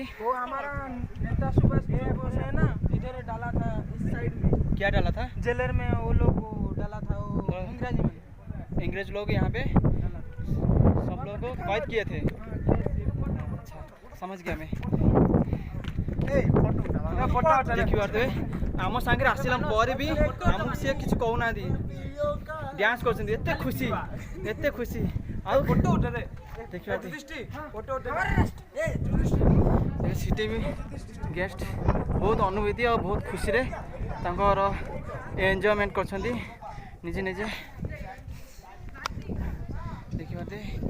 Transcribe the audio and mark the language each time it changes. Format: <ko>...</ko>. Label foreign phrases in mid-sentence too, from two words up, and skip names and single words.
<hi>वो हमारा नेता सुभाष बोस है ना इधर डाला था इस साइड में क्या डाला था जेलर में वो लोग को डाला था वो अंग्रेजी में अंग्रेज लोग यहाँ पे सब लोगों को कैद किए थे अच्छा समझ गया मैं</hi> <or>ଦେଖିପାରୁଥିବେ ଆମ ସାଙ୍ଗରେ ଆସିଲା ପରେ ବି ଆମକୁ ସିଏ କିଛି କହୁନାହାନ୍ତି ଡ୍ୟାନ୍ସ କରୁଛନ୍ତି ଏତେ ଖୁସି ଆଉ ଫଟୋ ଉଠରେ ଦେଖିପାରୁଥିବେ ଫଟୋ ସେଠି ବି ଗେଷ୍ଟ ବହୁତ ଅନୁଭୂତି ଆଉ ବହୁତ ଖୁସିରେ ତାଙ୍କର ଏନ୍ଜୟମେଣ୍ଟ କରୁଛନ୍ତି ନିଜେ ଦେଖିପାରୁଥିବେ</or>